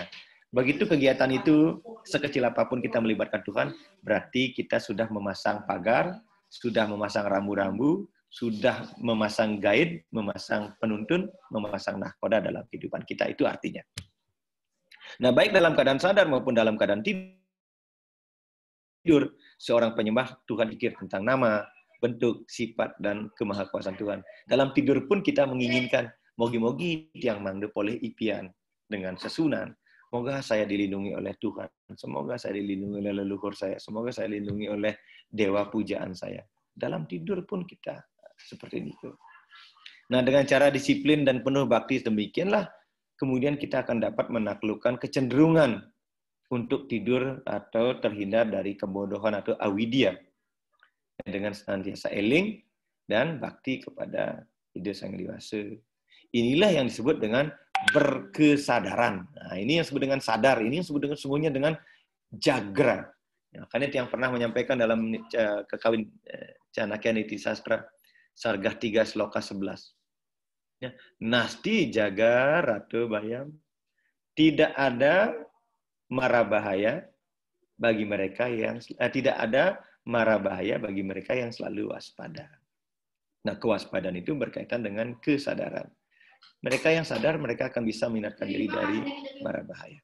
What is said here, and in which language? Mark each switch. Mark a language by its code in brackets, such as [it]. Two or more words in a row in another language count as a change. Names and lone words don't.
[id] Begitu kegiatan itu, sekecil apapun kita melibatkan Tuhan, berarti kita sudah memasang pagar, sudah memasang rambu-rambu, sudah memasang guide, memasang penuntun, memasang nahkoda dalam kehidupan kita. Itu artinya. Nah, baik dalam keadaan sadar maupun dalam keadaan tidur, seorang penyembah Tuhan pikir tentang nama, bentuk, sifat, dan kemahakuasaan Tuhan. Dalam tidur pun kita menginginkan, [ban] mogi-mogi tiang mangde poleh ipian [id] dengan sesunan. Semoga saya dilindungi oleh Tuhan. Semoga saya dilindungi oleh leluhur saya. Semoga saya dilindungi oleh dewa pujaan saya. Dalam tidur pun kita seperti itu. Nah, dengan cara disiplin dan penuh bakti demikianlah, kemudian kita akan dapat menaklukkan kecenderungan untuk tidur atau terhindar dari kebodohan atau avidya. Dengan senantiasa eling, dan bakti kepada ide sang dewasa. Inilah yang disebut dengan berkesadaran. Nah, ini yang disebut dengan sadar, ini yang disebut dengan sungguhnya dengan jagra. Ya, karena yang pernah menyampaikan dalam kekawin Chanakya Niti Sastra Sargah 3 Sloka 11. [sa] Ya, नास्ति जाग्रतो भयम्, [id] tidak ada mara bahaya bagi mereka yang tidak ada mara bahaya bagi mereka yang selalu waspada. Nah, kewaspadaan itu berkaitan dengan kesadaran. Mereka yang sadar, mereka akan bisa menghindarkan diri dari mara bahaya.